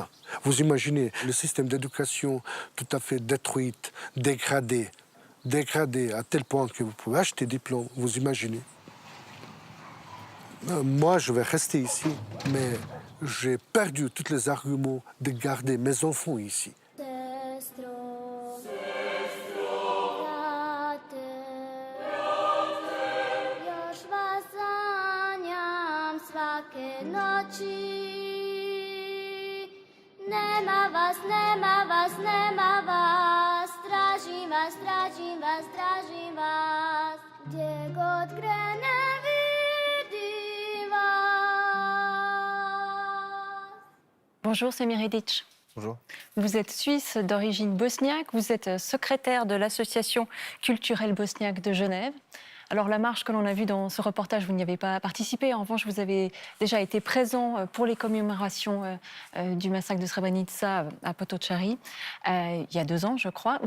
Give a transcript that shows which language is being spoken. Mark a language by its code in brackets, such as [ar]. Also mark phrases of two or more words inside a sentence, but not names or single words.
[fr] Vous imaginez le système d'éducation tout à fait détruit, dégradé à tel point que vous pouvez acheter des diplômes. Vous imaginez. Moi, je vais rester ici, mais j'ai perdu tous les arguments de garder mes enfants ici. [hr] Nema vas, nema vas, nema vas, tražim vas, tražim vas, tražim vas, gdje god krenem vidim vas. [fr] Bonjour, c'est Miridic. Bonjour. Vous êtes suisse d'origine bosniaque, vous êtes secrétaire de l'Association culturelle bosniaque de Genève. Alors la marche que l'on a vue dans ce reportage, vous n'y avez pas participé. En revanche, vous avez déjà été présent pour les commémorations du massacre de Srebrenica à Potocari, il y a 2 ans, je crois.